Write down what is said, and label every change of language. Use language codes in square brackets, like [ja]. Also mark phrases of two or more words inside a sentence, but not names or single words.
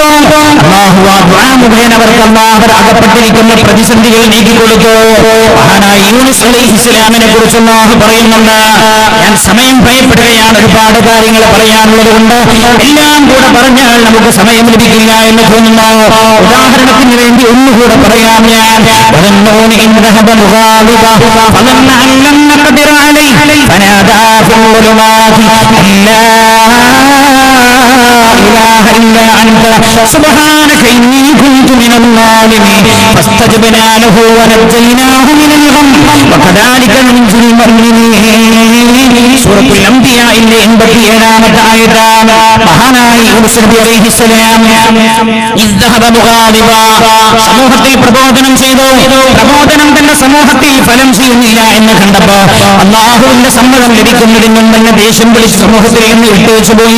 [ml] അല്ലാഹു ആ ദുആ മുഖേന അവർക്ക് അല്ലാഹു അകപ്പെട്ടിരിക്കുന്ന പ്രതിസന്ധികൾ നീക്കിക്കൊടുത്തു. മഹാനായ യൂനുസ് അലൈഹിസ്സലാമിനെ കുറിച്ച് അല്ലാഹു പറയുന്നുണ്ട്. ഞാൻ സമയം ഭയപ്പെടുകയാണ്, ഒരുപാട് കാര്യങ്ങൾ പറയാനുള്ളത് കൊണ്ട് എല്ലാം കൂടെ പറഞ്ഞാൽ നമുക്ക് സമയം ലഭിക്കില്ല എന്ന് തോന്നുന്നു. ഉദാഹരണത്തിന് വേണ്ടി ഒന്നുകൂടെ പറയാം. [ar] ഞാൻ سبحانك إني كنت من الظالمين فاستجبنا له ونجيناه من الغم وكذلك ننجي المؤمنين. [ml] സൂറത്തുൽ അംബിയാഇന്റെ 87-ാമത്തെ ആയത്താണ്. മഹാനായ യൂനുസ് നബി അലൈഹിസ്സലാം സമൂഹത്തിൽ പ്രബോധനം ചെയ്തു. പ്രബോധനം തന്നെ സമൂഹത്തിൽ ഫലം ചെയ്യുന്നില്ല എന്ന് കണ്ടപ്പോ അല്ലാഹുവിന്റെ സമ്മതം ലഭിക്കുന്നതിൽ നിന്നും തന്നെ ദേഷ്യം പിടിച്ച് സമൂഹത്തിൽ നിന്ന് വിട്ടേച്ചു പോയി.